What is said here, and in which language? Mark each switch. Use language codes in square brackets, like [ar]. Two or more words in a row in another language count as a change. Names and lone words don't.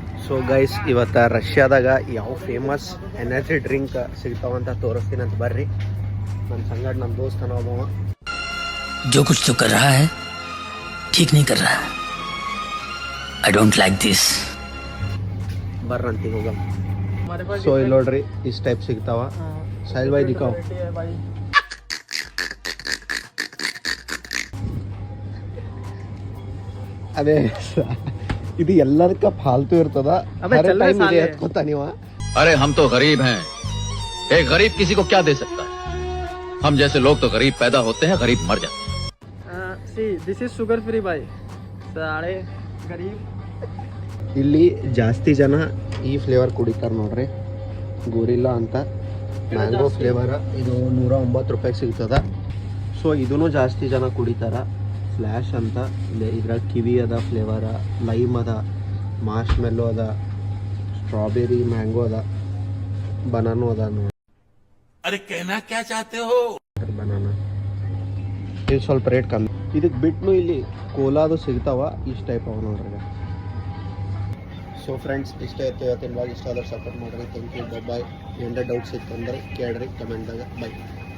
[en] so guys [kn] ಇವತ್ತು ರಷ್ಯಾದಾಗ ಯಾವ [en] famous energy drink [kn] ಸಿಗ್ತಾವಂತ ತೋರಿಸ್ತೀನಿ ಅಂತ ಬರ್ರಿ. ನನ್ನ ಸಂಗಡ ನಮ್ಮ ದೋಸ್ತನ ಒಬ್ಬವ [hi] जो कुछ तो कर रहा है ठीक नहीं कर रहा है. [en] I don't like this. [kn] ಬರ್ರಂತಿ ಹೋಗ. ಸೊ ಇಲ್ಲಿ ನೋಡ್ರಿ ಇಷ್ಟು ಟೈಪ್ ಸಿಗ್ತಾವ. ಸಾಹಿಲ್ ಭಾಯ್ ದಿಕ್ಕಾವ್. ಅದೇ ಇದು ಎಲ್ಲದಕ್ಕ ಫಾಲ್ತು ಇರ್ತದ. ನೀವು [hi] अरे हम तो गरीब हैं. एक गरीब किसी को क्या दे सकता है. हम जैसे लोग तो गरीब पैदा होते हैं, गरीब मर जाते हैं. [en] See, this is sugar free bhai. [hi] सारे गरीब. [kn] ಇಲ್ಲಿ ಜಾಸ್ತಿ ಜನ ಈ ಫ್ಲೇವರ್ ಕುಡಿತಾರೆ ನೋಡ್ರಿ. ಗೋರಿಲ್ಲಾ ಅಂತ [en] mango flavour. [kn] ಇದು 109 ರೂಪಾಯಿಗೆ ಸಿಗ್ತದ. ಸೊ ಇದೂ ಜಾಸ್ತಿ ಜನ ಕುಡಿತಾರ. ಫ್ಲ್ಯಾಶ್ ಅಂತ ಇದ್ರಾಗ ಕಿವಿ ಅದ ಫ್ಲೇವರ, ಲೈಮ್ ಅದ, ಮಾರ್ಶ್ ಮೆಲ್ಲೋ ಅದ, [en] strawberry mango [kn] ಅದ, ಬನಾನೋ ಅದ ನೋಡಿ. [hi] अरे कहना क्या चाहते हो. [kn] ಬನಾನಾ ಇದು ಸ್ವಲ್ಪ ರೇಟ್ ಕಮ್ಮಿ. ಇದಕ್ಕೆ ಬಿಟ್ಟು ಇಲ್ಲಿ ಕೋಲಾದು ಸಿಗ್ತಾವ. ಇಷ್ಟು ಟೈಪ್ ಅವ ನೋಡ್ರಿ. [en] so friends [kn] ಇಷ್ಟ ಇತ್ತು ಇವತ್ತಿನ ಬ್ಲಾಗ್. ಇಷ್ಟ ಆದ್ರೆ ಸಪೋರ್ಟ್ ಮಾಡಿರಿ. [en] thank you. bye. [kn] ಏನಾರ ಡೌಟ್ಸ್ ಇತ್ತು ಅಂದ್ರೆ ಕೇಳ್ರಿ ಕಮೆಂಟ್ದಾಗ. ಬಾಯ್.